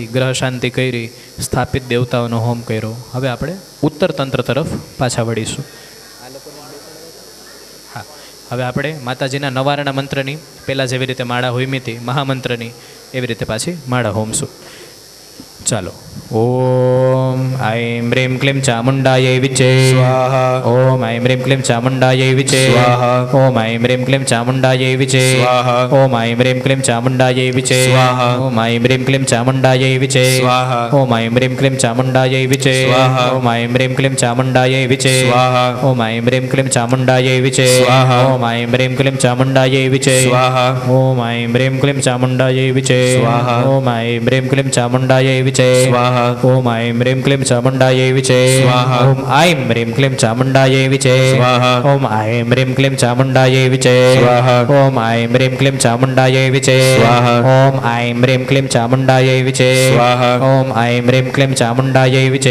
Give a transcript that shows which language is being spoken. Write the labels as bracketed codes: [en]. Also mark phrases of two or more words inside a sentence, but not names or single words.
[gu] ગ્રહ શાંતિ કરી, સ્થાપિત દેવતાઓનો હોમ કર્યો. હવે આપણે ઉત્તર તંત્ર તરફ પાછા વળીશું. હા, હવે આપણે માતાજીના નવારના મંત્રની પહેલાં જેવી રીતે માળા હોઈમી હતી મહામંત્રની, એવી રીતે પાછી માળા હોમશું. ચાલો. [sa] ઓમ ऐं ह्रीं क्लीं चामुण्डायै विचे स्वाहा ओम ऐं ह्रीं क्लीं चामुण्डायै विचे स्वाहा ओम ऐं ह्रीं क्लीं चामुण्डायै विचे स्वाहा ओम ऐं ह्रीं क्लीं चामुण्डायै विचे स्वाहा ओम ऐं ह्रीं क्लीं चामुण्डायै विचे स्वाहा ओम ऐं ह्रीं क्लीं चामुण्डायै विचे स्वाहा ओम ऐं ह्रीं क्लीं चामुण्डायै विचे स्वाहा ओम ऐं ह्रीं क्लीं चामुण्डायै विचे स्वाहा ओम ऐं ह्रीं क्लीं चामुण्डायै विचे स्वाहा ओम ऐं ह्रीं क्लीं चामुण्डायै विचे स्वाहा ओम ऐं ह्रीं क्लीं चामुण्डायै विचे વિચે સ્વાહા. ओम आईम रीम क्लीम चामुंडाय विचे સ્વાહા. ओम आईम रीम क्लीम चामुंडाय विचे સ્વાહા. ओम आईम रीम क्लीम चामुंडाय विचे સ્વાહા. ओम आईम रीम क्लीम चामुंडाय विचे સ્વાહા. ओम आईम रीम क्लीम चामुंडाय विचे સ્વાહા. ओम आईम रीम क्लीम चामुंडाय विचे